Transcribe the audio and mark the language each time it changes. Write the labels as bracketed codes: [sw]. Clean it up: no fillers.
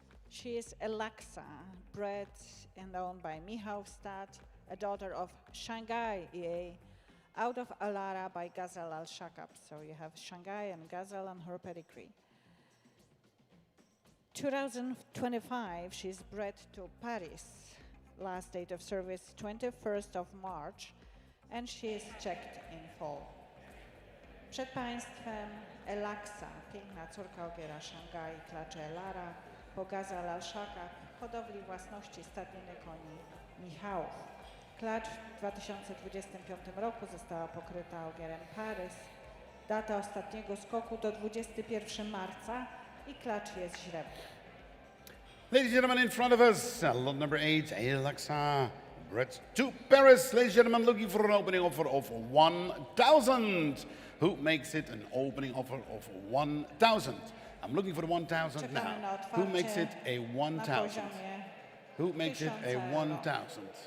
[en] She is Alexa, bred and owned by Michałstad, a daughter of Shanghai EA, out of Alara by Gazelle Al-Shakab. So you have Shanghai and Gazelle on her pedigree. 2025, she's bred to Paris. Last date of service, 21st of March, and she is checked in full. [pl] Przed Państwem Alexa, piękna córka ogiera Szanghai, klacze Elara, po Gazelle Al-Shakab, hodowli własności stadniny koni Michałów. Klacz w 2025 roku została pokryta ogierem Paris. Data ostatniego skoku to 21 marca i klacz jest źrebny. [en] Ladies and gentlemen, in front of us, lot number 8, Alexa, bred to Paris. Ladies and gentlemen, looking for an opening offer of 1,000. Who makes it an opening offer of 1,000? I'm looking for the 1,000 now. Who makes it a 1,000? Who makes it a 1,000?